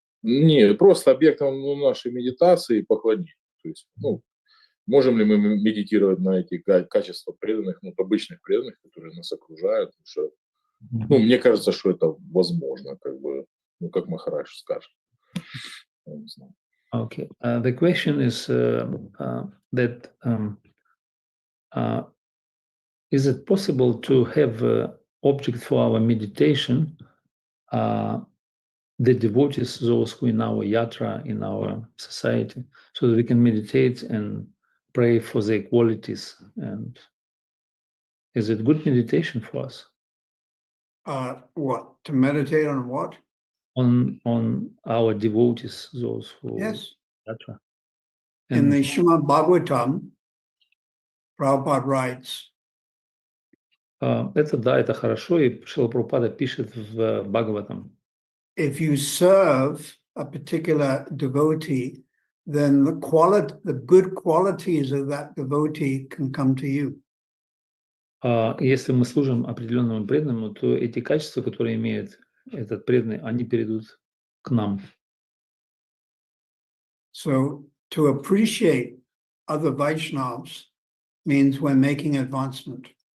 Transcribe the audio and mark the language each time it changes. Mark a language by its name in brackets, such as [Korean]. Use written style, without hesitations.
[Russian] Не, просто объектом нашей медитации и поклонения. То есть, можем ли мы медитировать на эти качества преданных, обычных преданных, которые нас окружают? Потому что, мне кажется, что это возможно, как Махарадж скажет. Я не знаю. [English] Okay. The question is that is it possible to have an object for our meditation, the devotees, those who in our yatra, in our society, so that we can meditate and pray for their qualities? And is it good meditation for us? What? To meditate on what? On our devotees, those who Yes. yatra. In And the Srimad Bhagavatam, Prabhupada writes, [Russian] это хорошо, и Шрила Прабхупада пишет в Бхагаватам. [English] if you serve a particular devotee, then the good qualities of that devotee can come to you. [Russian] Если мы служим определенному преданному, то эти качества, которые имеет этот преданный, они перейдут к нам. [English] So to appreciate other Vaishnavas means we're making advancement.